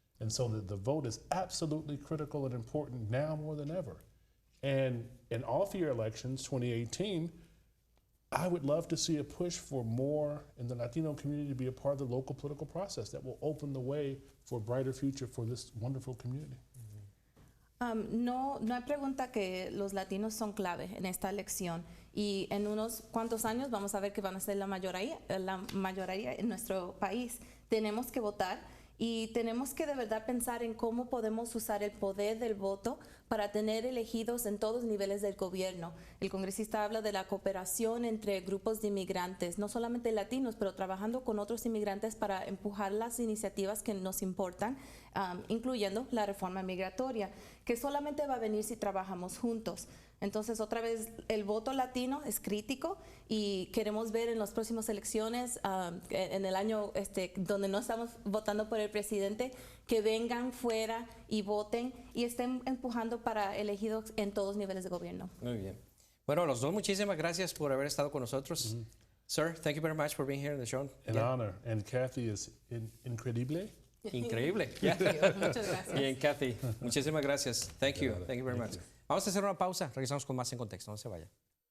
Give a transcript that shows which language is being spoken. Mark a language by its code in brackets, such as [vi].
[en] And so the vote is absolutely critical and important now more than ever. And in off-year elections, 2018, I would love to see a push for more in the Latino community to be a part of the local political process that will open the way for a brighter future for this wonderful community. [es] No hay pregunta que los latinos son clave en esta elección, y en unos cuantos años vamos a ver que van a ser la mayoría en nuestro país. Tenemos que votar y tenemos que de verdad pensar en cómo podemos usar el poder del voto para tener elegidos en todos los niveles del gobierno. El congresista habla de la cooperación entre grupos de inmigrantes, no solamente latinos, pero trabajando con otros inmigrantes para empujar las iniciativas que nos importan, incluyendo la reforma migratoria, que solamente va a venir si trabajamos juntos. Entonces, otra vez, el voto latino es crítico y queremos ver en las próximas elecciones, en el año donde no estamos votando por el presidente, que vengan fuera y voten y estén empujando para elegidos en todos los niveles de gobierno. Muy bien. Bueno, los dos, muchísimas gracias por haber estado con nosotros. [en] Sir, thank you very much for being here in the show. An honor. And Kathy is incredible. [es] Increíble. Muchas gracias. Bien, Kathy, muchísimas gracias. [en] Thank you very much. [es] Vamos a hacer una pausa. Regresamos con más en Contexto. No se vaya.